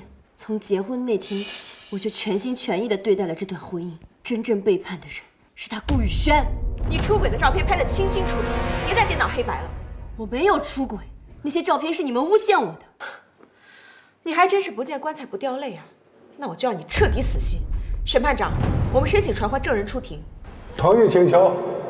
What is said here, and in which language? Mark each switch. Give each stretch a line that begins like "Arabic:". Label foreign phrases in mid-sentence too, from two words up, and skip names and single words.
Chinese: 從結婚那天起，我就全心全意地對待了這段婚姻。真正背叛的人是他顧宇軒。你出軌的照片拍得清清楚楚，別再顛倒黑白了。我沒有出軌，那些照片是你們誣陷我的。你還真是不見棺材不掉淚啊！那我就讓你徹底死心。審判長，我們申請傳喚證人出庭。同意請求。